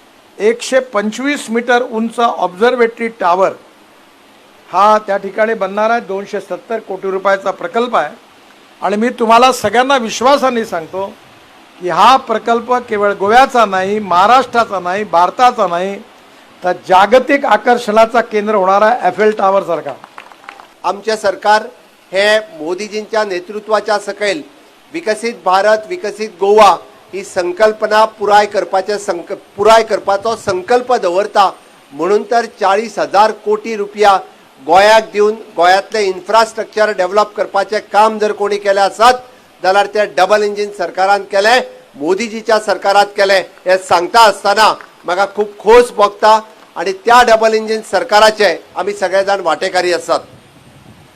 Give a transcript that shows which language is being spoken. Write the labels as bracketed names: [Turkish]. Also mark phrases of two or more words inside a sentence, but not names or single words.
[Marathi] 125 मीटर उंच [English] observatory tower [Marathi] हा त्या ठिकाणी बनणार आहे, 270 कोटी रुपयाचा प्रकल्प आहे आणि मी तुम्हाला सगळ्यांना विश्वासाने सांगतो की हा प्रकल्प केवळ गोव्याचा नाही, महाराष्ट्राचा नाही, भारताचा नाही, तर जागतिक आकर्षणाचा केंद्र होणार आहे एफेल टावर सारखा। [Konkani] आमचे सरकार हे मोदीजींच्या नेतृत्वाच्या सकयल विकसित भारत विकसित गोवा ही संकल्पना पुराय करपाचो संकल्प दवरता, म्हणून तर 40,000 कोटी रुपया गोंयाक दिवन गोंयांतले [English] infrastructure develop [Konkani] करपाचें काम जर कोणी केलें आसत जाल्यार ते [English] double engine [Konkani] सरकारान केलें, मोदीजीच्या सरकारात केलें हे सांगता आसतना म्हाका खूब खोस भोगता आणि त्या [English] double engine [Konkani] सरकाराचे आमी सगळे जाण वांटेकारी आसात।